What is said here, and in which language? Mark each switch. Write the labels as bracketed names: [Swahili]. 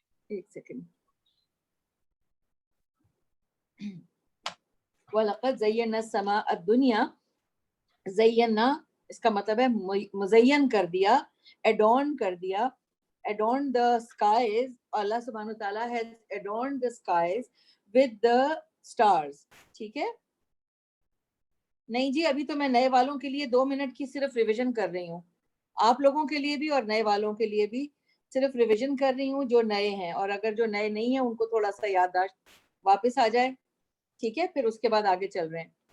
[Urdu] ایک سیکنڈ. [Arabic] وَلَقَدْ زَيَّنَّا السَّمَاءَ الدُّنْيَا، [Urdu] زینا اس کا مطلب ہے مزین کر دیا، ایڈورن کر دیا. [English] adorn the skies، اللہ سبحانہ تعالیٰ has adorned the skies with the stars. [Urdu] ٹھیک ہے. نہیں جی ابھی تو میں نئے والوں کے لیے 2 منٹ کی صرف ریویژن کر رہی ہوں، آپ لوگوں کے لیے بھی اور نئے والوں کے لیے بھی صرف ریویژن کر رہی ہوں جو نئے ہیں، اور اگر جو نئے نہیں ہیں ان کو تھوڑا سا یادداشت واپس آ جائے، ٹھیک ہے. پھر اس کے بعد آگے چل رہے ہیں.